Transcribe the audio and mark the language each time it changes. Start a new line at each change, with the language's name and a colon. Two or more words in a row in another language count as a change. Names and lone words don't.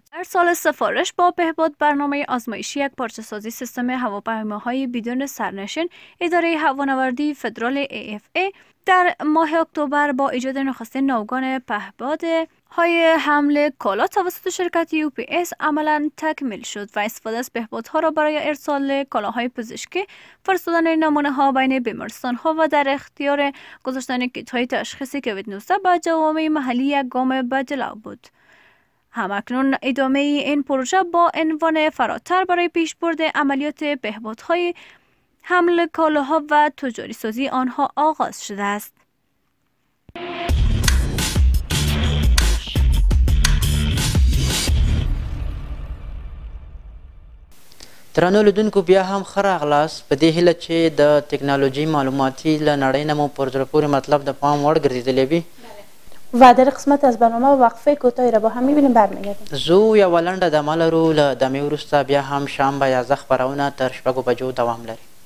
Persian: در سال سفارش با بهبود برنامه آزمایشی یک پارچه‌سازی سیستم هواپیماهای بدون سرنشین اداره هوانوردی فدرال AFA در ماه اکتبر با ایجاد نخستین ناوگان پهپاد های حمل کالا توسط شرکت UPS عملاً تکمیل شد و استفاده از بهبودها را برای ارسال کالاهای پزشکی، فرستادن نمونه ها بین بیمارستان ها و در اختیار گذاشتن کیت های تشخیص کووید 19 به جوامع محلی یک گام به جلو بود. همکنون ادامه این پروژه با عنوان فراتر برای پیشبرد عملیات بهبودهای حمل کالاها و تجاری سازی آنها آغاز شده است.
Pashto: درنو لیدونکو بیا هم ښه راغلاست په دې هیله چې د تکنالوژي معلوماتي له نړۍ نه مو پر زړه پورې مطلب د پام وړ ګرځېدلی وي
Persian: و در قسمت از برنامه وقفه کوتاهی را با هم میبینیم برمیگردیم.
Pashto: زو یوه لنډه دمه لرو له دمې وروسته بیا هم شام به 11 خپرونه تر 6 بجو دوام لري.